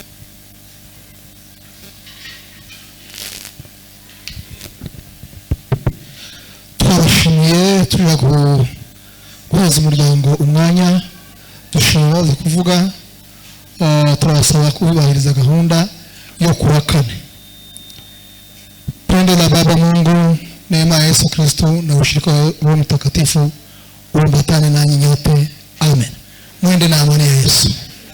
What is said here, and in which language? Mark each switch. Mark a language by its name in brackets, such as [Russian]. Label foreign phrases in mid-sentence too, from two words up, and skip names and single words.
[Kinyarwanda] Twabashimiye, turi guhuza umuryango umwanya, dushobora baza kuvuga, turabasaba kubahiriza gahunda yo kuwa kane. [Swahili] Pendo la Baba Mungu, neema ya Yesu Kristo na ushirika wa Roho Mtakatifu uambatane nanyi nyote. Amen. Mwende na amani ya Yesu.